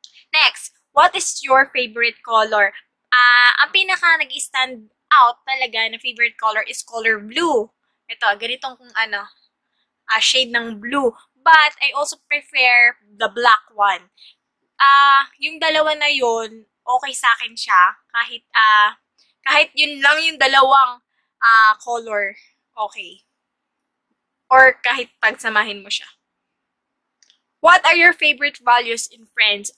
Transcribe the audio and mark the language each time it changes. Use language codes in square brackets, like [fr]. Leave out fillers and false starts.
[en] Next, what is your favorite color? [tl] Ang pinaka nag-stand out talaga na [en] favorite color is color blue. [tl] Ito, ganitong shade ng blue. [en] But I also prefer the black one. [tl] Yung dalawa na yun, okay sa akin siya. Kahit yun lang yung dalawang color, okay. Or kahit pagsamahin mo siya. [en] What are your favorite values in friends?